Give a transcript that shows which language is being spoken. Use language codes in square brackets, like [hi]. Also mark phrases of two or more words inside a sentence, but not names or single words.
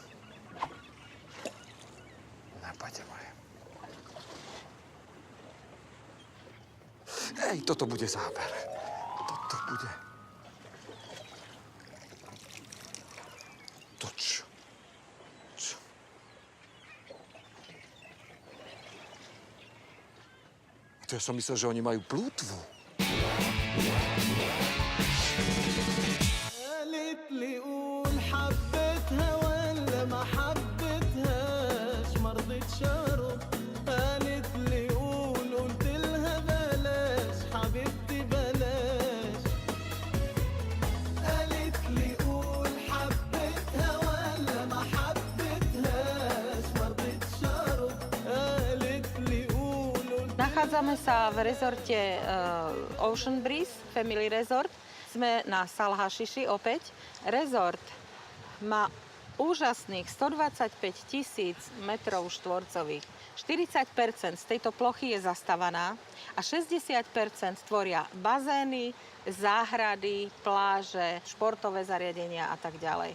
[sk] Poďte moje. Ej, toto bude záber. Toto bude. To čo? Čo? A to ja som myslel, že oni majú plútvu. [ar] قالت لي قول حبيتها ولا ما حبيتهاش ما رضيتش ارد قالت لي قول قلت لها بلاش حبيبتي بلاش قالت لي قول حبيتها ولا ما حبيتهاش ما رضيتش ارد قالت لي قول [sk] Nachádzame sa v rezorte Ocean Breeze, Family Resort. Sme na Salhašiši opäť. Rezort má úžasných 125 000 metrov štvorcových. 40% z tejto plochy je zastavaná a 60% tvoria bazény, záhrady, pláže, športové zariadenia a tak ďalej.